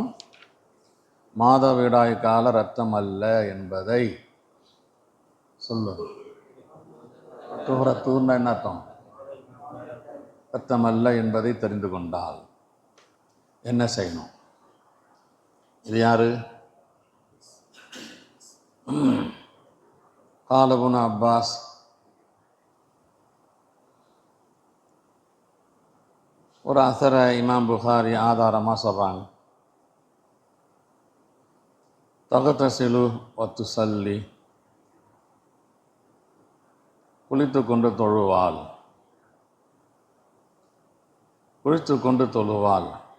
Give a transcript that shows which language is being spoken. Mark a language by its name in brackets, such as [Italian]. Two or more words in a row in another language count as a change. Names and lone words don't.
[Tamil] மாதவிடாய் கால ரத்தம் அல்ல என்பதை சொல்லும். துஹ்ரத்துன்னா என்ன அர்த்தம்? ரத்தம் அல்ல என்பதை தெரிந்து கொண்டால் என்ன செய்யணும்? இது யாரு? [Arabic] قال ابن عباس [Tamil] ஒரு அசர இமாம் புகாரி ஆதாரமாக சொல்கிறாங்க. [Arabic] تغتسل وتصلي, [Tamil] குளித்து கொண்டு தொழுவாள், குளித்து கொண்டு தொழுவாள்.